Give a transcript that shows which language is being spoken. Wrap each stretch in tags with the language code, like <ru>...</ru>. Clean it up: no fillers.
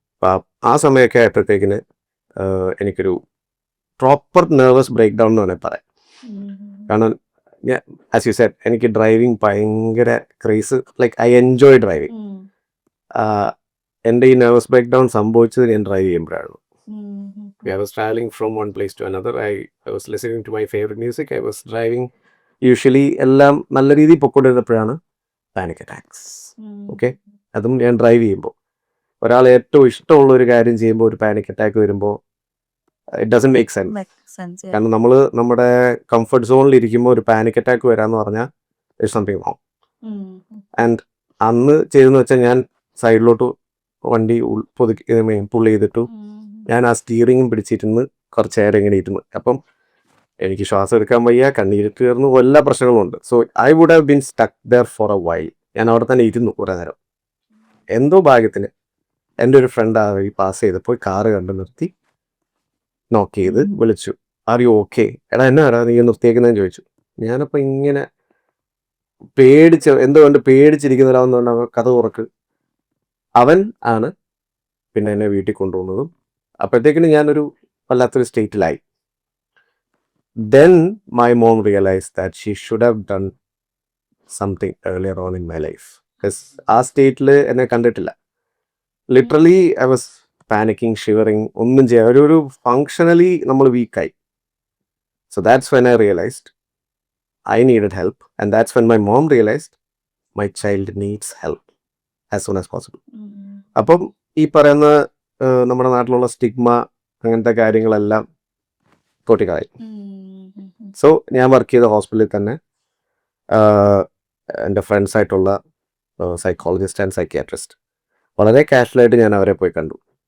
<ml>അപ്പം ആ സമയമൊക്കെ ആയപ്പോഴത്തേക്കിന് എനിക്കൊരു പ്രോപ്പർ നെർവസ് ബ്രേക്ക് ഡൗൺ എന്ന് വേണമെങ്കിൽ പറയാം. കാരണം ആസ് യു സെഡ്, എനിക്ക് ഡ്രൈവിംഗ് ഭയങ്കര craze,</ml> <en>Like I enjoy driving.</en> <ml>എൻ്റെ ഈ നെർവസ് ബ്രേക്ക് ഡൗൺ സംഭവിച്ചത് ഞാൻ drive ചെയ്യുമ്പോഴായിരുന്നു.</ml> <en>I was traveling from one place to another. I was listening to my favorite music. I was driving.</en> <ml>Usually എല്ലാം നല്ല രീതിയിൽ പൊക്കൊണ്ടിരുന്നപ്പോഴാണ് panic attacks. Okay, അതും ഞാൻ drive ചെയ്യുമ്പോൾ. ഒരാൾ ഏറ്റവും ഇഷ്ടമുള്ള ഒരു കാര്യം ചെയ്യുമ്പോൾ ഒരു പാനിക് അറ്റാക്ക് വരുമ്പോൾ</ml> <en>It doesn't make sense.</en> <ml>കാരണം നമ്മൾ നമ്മുടെ കംഫർട്ട് സോണിൽ ഇരിക്കുമ്പോൾ ഒരു പാനിക് അറ്റാക്ക് വരാന്ന് പറഞ്ഞാൽ</ml> <en>It's something wrong.</en> <ml>ആൻഡ് അന്ന് ചെയ്തെന്ന് വെച്ചാൽ ഞാൻ സൈഡിലോട്ട് വണ്ടി പുള്ള് ചെയ്തിട്ടു. ഞാൻ ആ സ്റ്റീറിങ്ങും പിടിച്ചിരുന്ന് കുറച്ച് നേരം ഇങ്ങനെ ഇരുന്ന്. അപ്പം എനിക്ക് ശ്വാസം എടുക്കാൻ വയ്യ, കണ്ണീരിട്ട് കയറുന്നു, എല്ലാ പ്രശ്നങ്ങളും ഉണ്ട്.</ml> <en>So I would have been stuck there for a while.</en> <ml>ഞാൻ അവിടെ തന്നെ ഇരുന്നു കുറേ നേരം. എന്തോ ഭാഗ്യത്തിന് എൻ്റെ ഒരു ഫ്രണ്ട് ആ വഴി പാസ് ചെയ്തപ്പോൾ കാറ് കണ്ട് നിർത്തി, നോക്ക് ചെയ്ത് വിളിച്ചു,</ml> <en>are you okay,</en> <ml>എടാ എന്നാ നീ നിർത്തിയേക്കുന്നതെന്ന് ചോദിച്ചു. ഞാനപ്പോൾ ഇങ്ങനെ എന്തുകൊണ്ട് പേടിച്ചിരിക്കുന്നില്ലാവുന്ന കഥ തുറക്ക്. അവൻ ആണ് പിന്നെ എന്നെ വീട്ടിൽ കൊണ്ടുപോകുന്നതും. അപ്പോഴത്തേക്കിന് ഞാനൊരു വല്ലാത്തൊരു സ്റ്റേറ്റിലായി.</ml> <en>Then my mom realized that she should have done something earlier on in my life.</en> <ml>Because ആ സ്റ്റേറ്റിൽ എന്നെ കണ്ടിട്ടില്ല.</ml> <en>literally I was panicking, shivering,</en> <ml>ഒന്നും ചെയ്യാൻ ഒരു ഫങ്ഷണലി നമ്മൾ വീക്കായി.</ml> <en>So that's when I realised I needed help, and that's when my mom realized my child needs help as soon as possible.</en> <ml>അപ്പം ഈ പറയുന്ന നമ്മുടെ നാട്ടിലുള്ള സ്റ്റിഗ്മ അങ്ങനത്തെ കാര്യങ്ങളെല്ലാം പൊട്ടിക്കളയും. സോ ഞാൻ വർക്ക് ചെയ്ത ഹോസ്പിറ്റലിൽ തന്നെ എൻ്റെ ഫ്രണ്ട്സായിട്ടുള്ള സൈക്കോളജിസ്റ്റ് ആൻഡ് സൈക്യാട്രിസ്റ്റ് വളരെ കാഷ്വലായിട്ട് ഞാൻ അവരെ പോയി കണ്ടു.</ml>